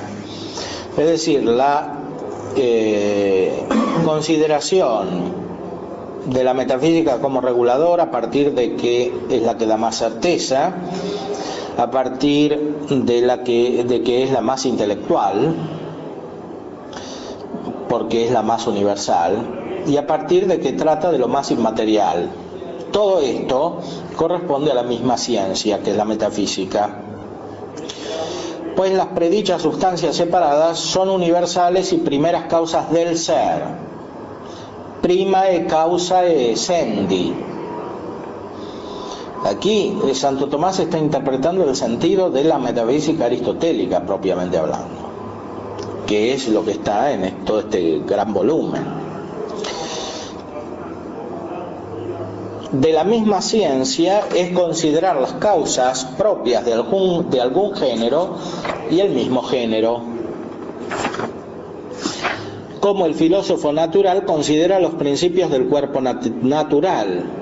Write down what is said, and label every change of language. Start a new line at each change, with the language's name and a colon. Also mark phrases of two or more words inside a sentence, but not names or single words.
Spanish: Es decir, la consideración de la metafísica como reguladora, a partir de que es la que da más certeza, a partir de que es la más intelectual, porque es la más universal, y a partir de que trata de lo más inmaterial. Todo esto corresponde a la misma ciencia, que es la metafísica. Pues las predichas sustancias separadas son universales y primeras causas del ser.
Latin: Primae causae essendi.
Spanish: Aquí Santo Tomás está interpretando el sentido de la metafísica aristotélica propiamente hablando, que es lo que está en todo este gran volumen. De la misma ciencia es considerar las causas propias de algún género y el mismo género, como el filósofo natural considera los principios del cuerpo natural.